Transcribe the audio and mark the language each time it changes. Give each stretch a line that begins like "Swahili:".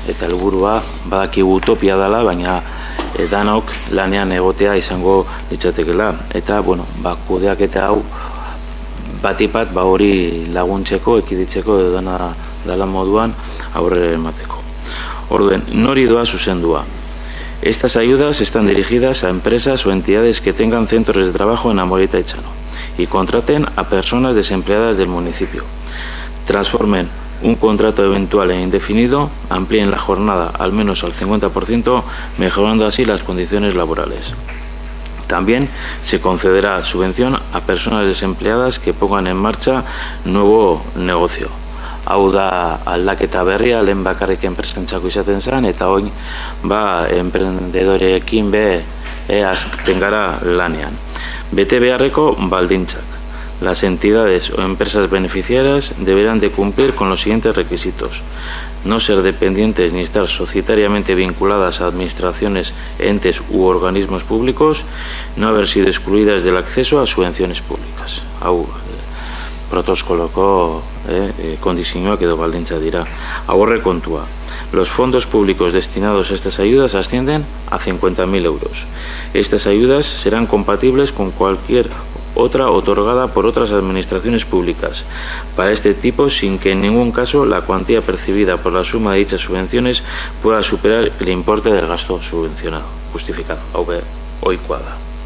Basque: Eta helburua badakigu utopia dela, baina danok lanean egotea izango litzatekela. Eta, kudeaketa hau batipat hori laguntzeko, ekiditzeko edo dela moduan aurre emateko. Orduen, nori doa zuzendua.
Spanish: Estas ayudas están dirigidas a empresas o entidades que tengan centros de trabajo en Amorita Etxano y contraten a personas desempleadas del municipio. Transformen un contrato eventual e indefinido, amplíen la jornada al menos al 50%, mejorando así las condiciones laborales. También se concederá subvención a personas desempleadas que pongan en marcha nuevo negocio.
Basque: Hau da aldaketa berria, lehen bakarrik enpresentzako izaten zen, eta oin emprendedoreekin azten gara lanean. Bete beharreko baldintzak.
Spanish: Las entidades o empresas beneficiarias deberán de cumplir con los siguientes requisitos: no ser dependientes ni estar societariamente vinculadas a administraciones, entes u organismos públicos, no haber sido excluidas del acceso a subvenciones públicas.
Basque: Hau protoskoloko kondizioak edo baldintza dira. Ahorre kontua.
Spanish: Los fondos públicos destinados a estas ayudas ascienden a 50.000 euros. Estas ayudas serán compatibles con cualquier otra otorgada por otras administraciones públicas para este tipo, sin que en ningún caso la cuantía percibida por la suma de dichas subvenciones pueda superar el importe del gasto subvencionado, justificado.
Basque: Ohikoa da.